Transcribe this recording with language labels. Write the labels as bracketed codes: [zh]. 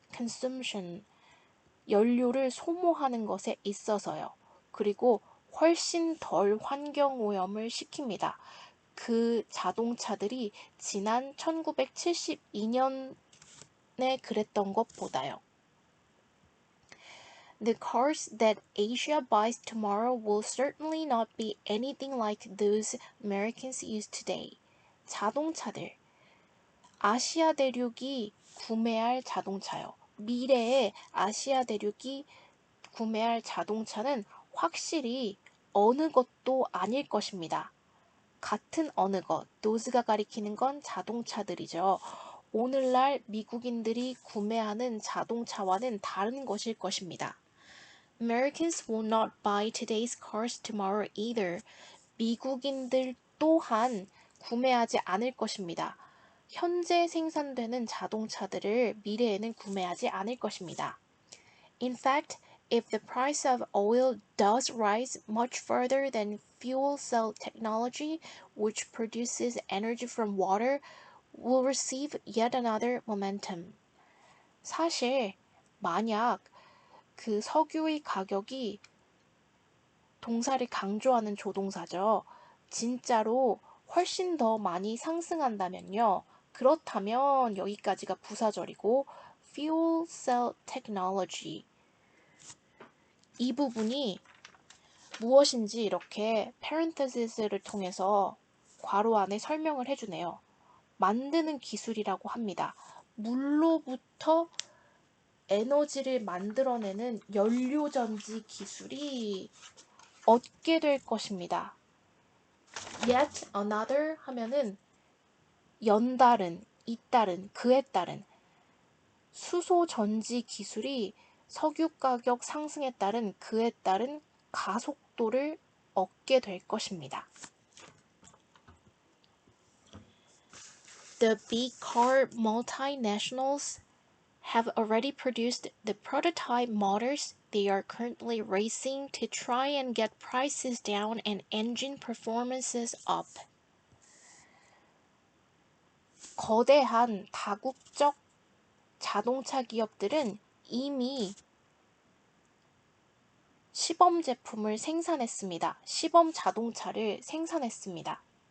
[ko] consumption, 연료를 소모하는 것에 있어서요. 그리고 훨씬 덜 환경오염을 시킵니다. 그 자동차들이 지난 1972년에 그랬던 것보다요. [en] The cars that Asia buys tomorrow will certainly not be anything like those Americans use today. [ko] 자동차들. 아시아 대륙이 구매할 자동차요. 미래에 아시아 대륙이 구매할 자동차는 확실히 어느 것도 아닐 것입니다. 같은 어느 것, those가 가리키는 건 자동차들이죠. 오늘날 미국인들이 구매하는 자동차와는 다른 것일 것입니다. [en] Americans will not buy today's cars tomorrow either. [ko] 미국인들 또한 구매하지 않을 것입니다. 현재 생산되는 자동차들을 미래에는 구매하지 않을 것입니다. [en] In fact, if the price of oil does rise much further than fuel cell technology, which produces energy from water, will receive yet another momentum. [ko] 사실 만약 그 석유의 가격이 동사를 강조하는 조동사죠. 진짜로 훨씬 더 많이 상승한다면요. 그렇다면 여기까지가 부사절이고 [en] fuel cell technology [ko] 이 부분이 무엇인지 이렇게 parenthesis를 통해서 괄호 안에 설명을 해주네요. 만드는 기술이라고 합니다. 물로부터 에너지를 만들어내는 연료전지 기술이 얻게 될 것입니다. [en] Yet another [ko] 하면은 연다른, 잇따른, 그에 따른 수소전지 기술이 석유 가격 상승에 따른 그에 따른 가속도를 얻게 될 것입니다. [en] The big car multinationals have already produced the prototype models they are currently racing to try and get prices down and engine performances up. [ko] 거대한 다국적 자동차 기업들은 이미 시범 제품을 생산했습니다. 시범 자동차를 생산했습니다.